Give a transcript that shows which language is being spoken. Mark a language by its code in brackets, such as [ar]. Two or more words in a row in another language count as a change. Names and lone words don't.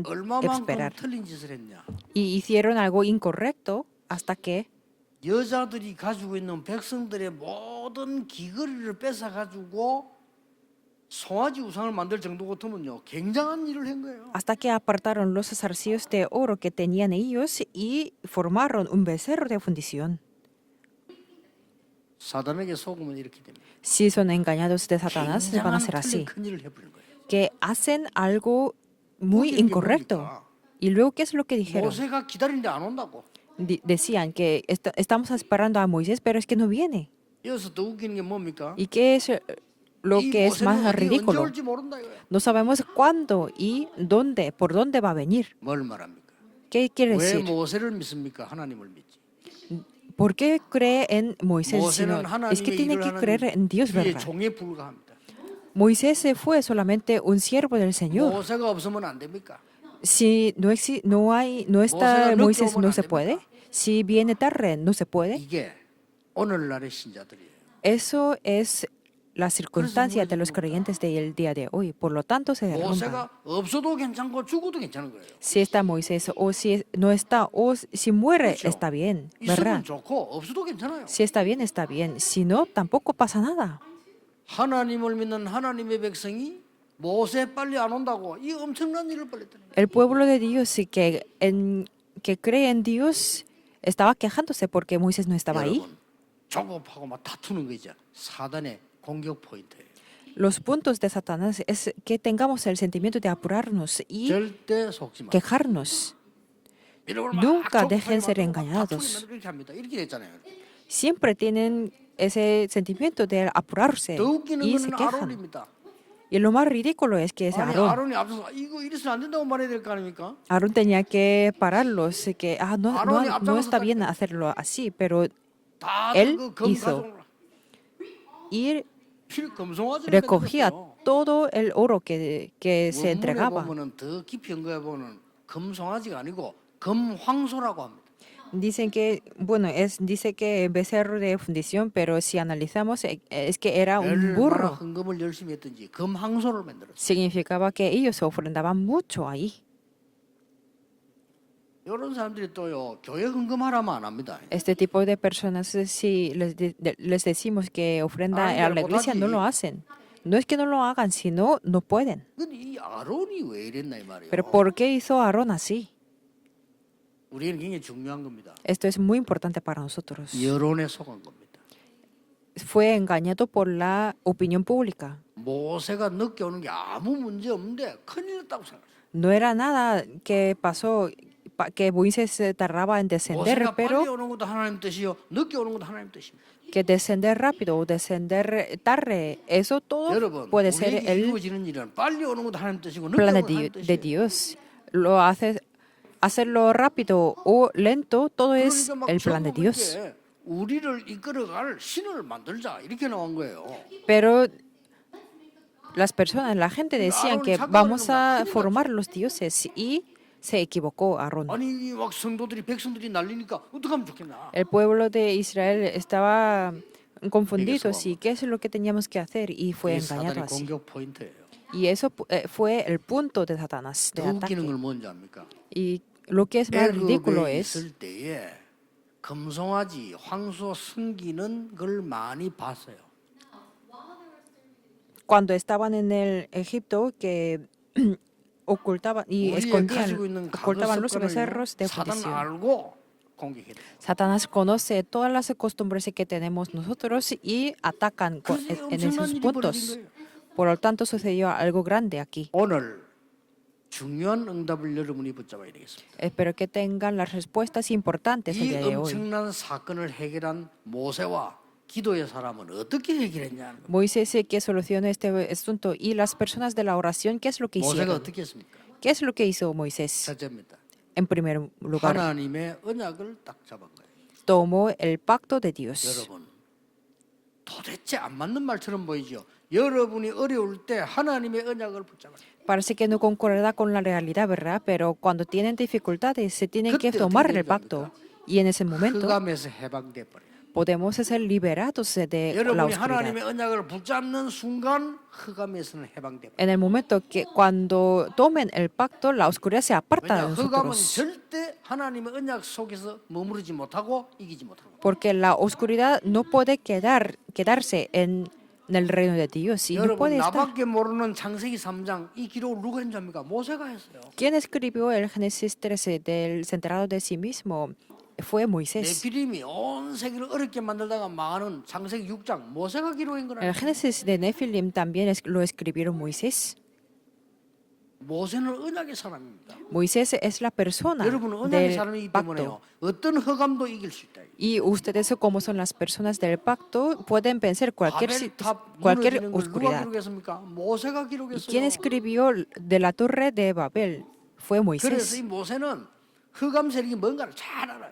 [ko] 얼마만큼 [es] esperar. [ko] 틀린 짓을 했냐? [es] Y hicieron algo incorrecto hasta que [ko] 여자들이 가지고 있는 백성들의 모든 귀걸이를 뺏어 가지고 송아지 우상을 만들 정도 같으면요 굉장한 일을 한 거예요. [es] hasta que apartaron los zarcillos de oro que tenían ellos y formaron un becerro de fundición. [ko] 사단에게 속으면 이렇게 됩니다. [es] Si son engañados de Satanás, van a [ko] 굉장한 [es] ser [ko] 틀린 [es] así, [ko] 큰 일을 해버린 거예요. [es] que hacen algo muy [ko] 웃긴 게 [es] incorrecto. [ko] 뭡니까? [es] Y luego, ¿qué es lo que dijeron? [ko] 모세가 기다리는데 안 온다고. [es] Decían que estamos esperando a Moisés, pero es que no viene. [ko] 여기서 더 웃기는 게 뭡니까? [es] ¿Y qué es lo [ko] 이 [es] que es más [ko] 모세는 어디 언제 [es] ridículo? [ko] 올지 모른다 이거예요. [es] No sabemos cuándo y dónde, por dónde va a venir. [ko] 뭘 말합니까? [es] ¿Qué quiere [ko] 왜 [es] decir? [ko] 모세를 믿습니까? 하나님을 믿지. [es] ¿Por qué cree en Moisés? [ko] 모세는 [es] Es que [ko] 하나님의 [es] tiene [ko] 일을 [es] que [ko] 하는 [es] creer en Dios, [ko] 그의 [es] ¿verdad? [ko] 종에 불과합니다. [es] Moisés fue solamente un siervo del Señor. [ko] 모세가 없으면 안 됩니까? [es] Si no está [ko] 모세가 [es] Moisés, [ko] 늦게 오면 [es] no [ko] 안 [es] se puede. [ko] 됩니까? [es] Si viene tarde, no se puede. [ko] 이게 오늘날의 신자들이에요. [es] Eso es la circunstancia de los [ko] 무너집니다. [es] creyentes del día de hoy. Por lo tanto, se derrumban. [ko] 모세가 없어도 괜찮고 죽어도 괜찮은 거예요. [es] Si está Moisés o si no está o si muere, [ko] 그렇죠. [es] está bien, [ko] 있으면 [es] ¿verdad? [ko] 좋고 없어도 괜찮아요. [es] Si está bien, está bien. Si no, tampoco pasa nada. [ko] 하나님을 믿는 하나님의 백성이 모세 빨리 안 온다고 이 엄청난 일을 벌였더니 [es] El pueblo de Dios y que cree en Dios estaba quejándose porque Moisés no estaba ahí. [ko] 여러분 조급하고 막 다투는 거 있죠. 사단의 공격 포인트예요. [es] Los puntos de Satanás es que tengamos el sentimiento de apurarnos y [ko] 절대 속지 마. [es] quejarnos. [ko] 여러분 막 [es] Nunca [ko] 조급하게 [es] dejen ser [ko] 만들고 막 [es] engañados. [ko] 다투기만 이렇게 합니다. 이렇게 됐잖아요. [es] Siempre tienen ese sentimiento de apurarse [ko] 더 웃기는 [es] y se [ko] 거는 [es] quejan. [ko] 아론입니다. [es] Y lo más ridículo es que es [ko] 아니 [es] Aarón. [ko] 아론이 앞서서 이거 이래서는 안 된다고 말해야 될 거 아닙니까? [es] Aarón tenía que pararlos, que Aarón no está bien hacerlo así, pero [ko] 다 [es] él [ko] 그금 [es] hizo. [ko] 가져오라. [es] y [ko] 금송아지를 [es] recogía [ko] 뺏겼어요. [es] todo el oro que se [ko] 원문에 [es] entregaba. [ko] 보면은 더 깊이 연구해 보면 금송아지가 아니고 금황소라고 합니다. [es] Dicen que, bueno, dice que becerro de fundición, pero si analizamos, es que era un [ko] 얼마나 [es] burro. [ko] 헌금을 열심히 했든지 금황소를 만들었어요. [es] Significaba que ellos ofrendaban mucho ahí. [ko] 이런 사람들이 또요 교회 헌금하라면 안 합니다. [es] Este tipo de personas, si les decimos que ofrenda Ay, a la pero iglesia, no [ko] 못하지. [es] lo hacen. No es que no lo hagan, sino no pueden. [ko] 근데 이 아론이 왜 이랬나 이 말이에요. [es] Pero ¿por qué hizo Aarón así? [ko] 우리는 굉장히 중요한 겁니다. [es] Esto es muy importante para nosotros. [ko] 여론에 속은 겁니다. [es] Fue engañado por la opinión pública. [ko] 모세가 늦게 오는 게 아무 문제 없는데 큰일 났다고 생각했어요. [es] No era nada que pasó, que Moisés tardaba en descender, [ko] 모세가 빨리 [es] pero [ko] 오는 것도 하나님 뜻이요, 늦게 오는 것도 하나님 뜻입니다. [es] que descender rápido o descender tarde, eso todo [ko] 여러분, [es] puede ser [ko] 우리에게 [es] el [ko] 이루어지는 일은 빨리 오는 것도 하나님 뜻이고 늦게 [es] plan [ko] 오는 것도 하나님 [es] de [ko] 뜻이에요. [es] Dios. Lo hace, hacerlo rápido o lento, todo es [ko] 그러니까 막 [es] el plan de [ko] 전부 [es] Dios. [ko] 그렇게 우리를 이끌어갈 신을 만들자 이렇게 나온 거예요. [es] Pero las personas, la gente decían que vamos a formar los dioses y se equivocó Aarón. [ko] 아니 막 성도들이 백성들이 난리니까 어떻게 하면 좋겠나? [es] El pueblo de Israel estaba confundido, sí, ¿qué es lo que teníamos que hacer? Y fue [ko] 이게 [es] engañado [ko] 사단의 [es] así. [ko] 공격 포인트예요. [es] Y eso fue el punto de Satanás, de [ko] 더 웃기는 [es] ataque. [ko] 걸 뭔지 압니까? [es] Y lo que es más ridículo [ko] 애굽에 [es] es [ko] 있을 때에 금송아지 황소 숨기는 걸 많이 봤어요. [es] cuando estaban en el Egipto que ocultaban y [ko] 우리의 가지고 있는 [es] escondían, [ko] 과거 [es] ocultaban los becerros de [ko] 습관을 사단 [es] fundición. [ko] 알고 공격해요. [es] Satanás conoce todas las costumbres que tenemos nosotros y atacan [ko] 그래서 [es] en [ko] 엄청난 [es] esos [ko] 일이 벌어진 [es] puntos. [ko] 거예요. [es] Por lo tanto, sucedió algo grande aquí. [ko] 오늘 중요한 응답을 여러분이 붙잡아야 되겠습니다. [es] Espero que tengan las respuestas importantes el [ko] 이 [es] día de hoy. [ko] 엄청난 사건을 해결한 모세와 기도의 사람은 어떻게 해결했냐는 거예요. [es] Moisés que solucionó este asunto y las personas de la oración, ¿qué es lo que [ko] 모세가 [es] hicieron? [ko] 어떻게 했습니까? [es] ¿Qué es lo que hizo Moisés? [ko] 첫째입니다. [es] En primer lugar, [ko] 하나님의 언약을 딱 잡은 거예요. [es] tomó el pacto de Dios. [ko] 여러분, 도대체 안 맞는 말처럼 보이죠. 여러분이 어려울 때 하나님의 언약을 붙잡아요. [es] Parece que no concuerda con la realidad, ¿verdad? Pero cuando tienen dificultades, se tienen que [ko] 그때 [es] tomar [ko] 어떻게 [es] el pacto. Y en ese momento [ko] 흑암에서 해방돼 버려요. [es] podemos ser liberados de la [ko] 여러분이 [es] oscuridad. [ko] 하나님의 언약을 붙잡는 순간 흑암에서는 해방돼 버려요. [es] En el momento que cuando tomen el pacto, la oscuridad se aparta [ko] 왜냐, [es] de [ko] 흑암은 [es] nosotros. [ko] 절대 하나님의 언약 속에서 머무르지 못하고 이기지 못하고. [es] Porque la oscuridad no puede quedarse en el reino de Dios. Y no [ko] 여러분 [es] puede estar. [ko] 나밖에 모르는 창세기 3장 이 기록을 누가 했는 줄 압니까? 모세가 했어요. [es] ¿Quién escribió el Génesis 13 del centrado de sí mismo? Fue Moisés. [ko] 네피림이 온 세계를 어렵게 만들다가 망하는 창세기 6장 모세가 기록한 [es] El [ko] 거라니까. [es] Génesis de Nefilim también lo escribieron Moisés. [ko] 모세는 언약의 사람입니다. [es] Moisés es la persona [ko] 여러분은 언약의 [es] del [ko] 사람이기 [es] pacto. [ko] 때문에요. 어떤 흑암도 이길 수 있다. [es] Y ustedes, como son las personas del pacto, pueden vencer cualquier [ko] 바벨탑 [es] cualquier [ko] 무너지는 걸 누가 [es] oscuridad. [ko] 기록했습니까? 모세가 [es] ¿Y [ko] 기록했어요. [es] quién escribió de la torre de Babel? Fue [ko] 그래서 [es] Moisés. [ko] 이 모세는 흑암 세력이 뭔가를 잘 알아요.